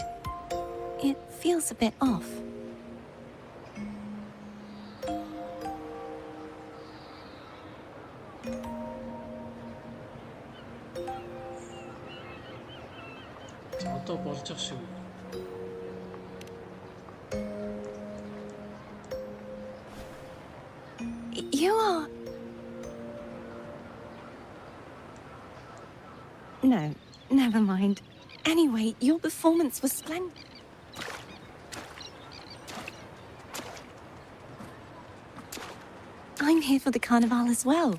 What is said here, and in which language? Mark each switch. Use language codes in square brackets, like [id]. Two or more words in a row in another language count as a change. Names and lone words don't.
[en] It feels a bit off. [mn] Одоо болж ах шүү. [en] You are... No, never mind. Anyway, your performance was splendid. I'm here for the carnival as well.